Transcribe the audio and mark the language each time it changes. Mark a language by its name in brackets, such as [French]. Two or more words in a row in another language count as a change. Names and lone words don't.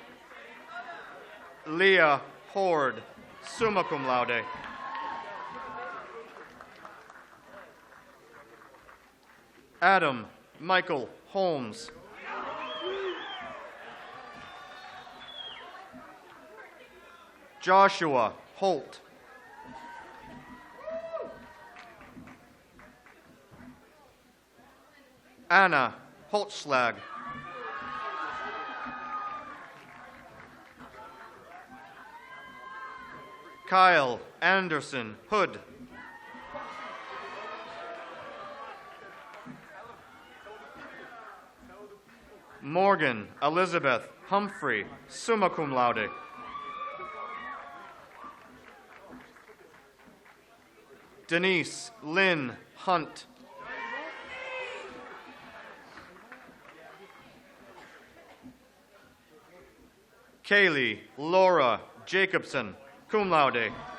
[English] Leah Horde, [Latin] summa cum laude. [English] Adam Michael Holmes. Joshua Holt. Anna Holtzschlag. Kyle Anderson Hood. Morgan Elizabeth Humphrey, [Latin] summa cum laude. [English] Denise Lynn Hunt. Kaylee Laura Jacobson, [Latin] cum laude.